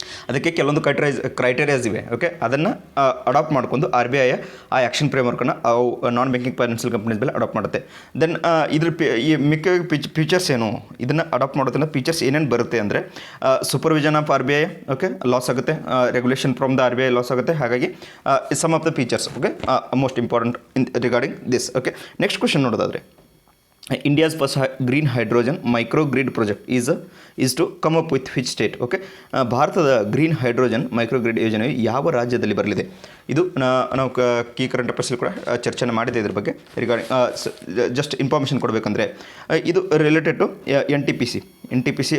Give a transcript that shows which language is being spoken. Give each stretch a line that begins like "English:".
Kannada: ಅದಕ್ಕೆ ಕೆಲವೊಂದು ಕ್ರೈಟೇರಿಯಾಸ್ ಇವೆ. ಓಕೆ, ಅದನ್ನು ಅಡಾಪ್ಟ್ ಮಾಡ್ಕೊಂಡು RBI ಆ ಆ್ಯಕ್ಷನ್ ಫ್ರೇಮ್ವರ್ಕನ್ನು ಅವು ನಾನ್ ಬ್ಯಾಂಕಿಂಗ್ ಫೈನಾನ್ಷಿಯಲ್ ಕಂಪ್ನೀಸ್ ಮೇಲೆ ಅಡಾಪ್ಟ್ ಮಾಡುತ್ತೆ. ದೆನ್ ಇದ್ರ ಈ ಮಿಕ್ಕ ಫೀಚರ್ಸ್ ಏನು, ಇದನ್ನು ಅಡಾಪ್ಟ್ ಮಾಡೋದ್ರಿಂದ ಫೀಚರ್ಸ್ ಏನೇನು ಬರುತ್ತೆ ಅಂದರೆ
English: supervision of RBI
Kannada: okay loss ಆಗುತ್ತೆ,
English: regulation from the RBI
Kannada: loss ಆಗುತ್ತೆ. ಹಾಗಾಗಿ
English: Some of the features okay most important regarding this. Okay, next question
Kannada: ನೋಡೋದಾದರೆ
English: India's first green hydrogen microgrid project is to come up with which state?
Kannada: Okay, ಭಾರತದ green hydrogen ಮೈಕ್ರೋಗ್ರಿಡ್ ಯೋಜನೆಯು ಯಾವ ರಾಜ್ಯದಲ್ಲಿ ಬರಲಿದೆ? ಇದು ನಾವು ಕೀ ಕರೆಂಟ್ ಅಫೇರ್ಸಲ್ಲಿ ಕೂಡ ಚರ್ಚೆನ ಮಾಡಿದೆ ಇದ್ರ ಬಗ್ಗೆ. ರಿಗಾರ್ಡಿಂಗ್ ಜಸ್ಟ್ ಇನ್ಫಾರ್ಮೇಷನ್ ಕೊಡಬೇಕಂದ್ರೆ ಇದು
English: Related to NTPC.